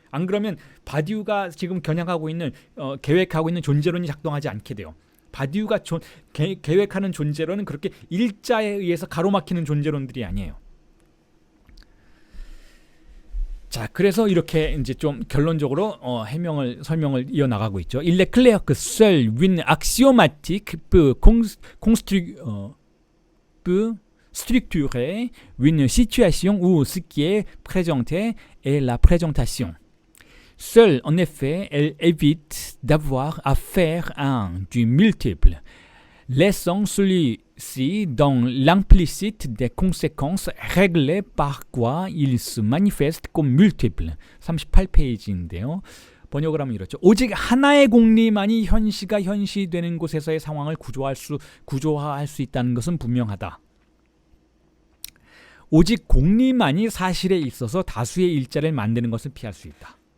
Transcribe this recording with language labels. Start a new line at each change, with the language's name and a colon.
Korean: 안 그러면 바디우가 지금 겨냥하고 있는 계획하고 있는 존재론이 작동하지 않게 돼요. 바디우가 계획하는 존재론은 그렇게 일자에 의해서 가로막히는 존재론들이 아니에요. 자, 그래서 이렇게 이제 좀 결론적으로 설명을 이어나가고 있죠.
French: Il est clair que seul une axiomatique peut structurer une situation où ce qui est présenté est la présentation. Seule, en effet, elle évite d'avoir à faire un du multiple, laissant celui-ci dans l'implicite des conséquences réglées par quoi il se manifeste comme multiple.
Korean: 38페이지인데요. 번역을 하면 이렇죠. 오직 하나의 공리만이 현시가 현시되는 곳에서의 상황을 구조화할 수 있다는 것은 분명하다. 오직 공리만이 사실에 있어서 다수의 일자를 만드는 것을 피할 수 있다.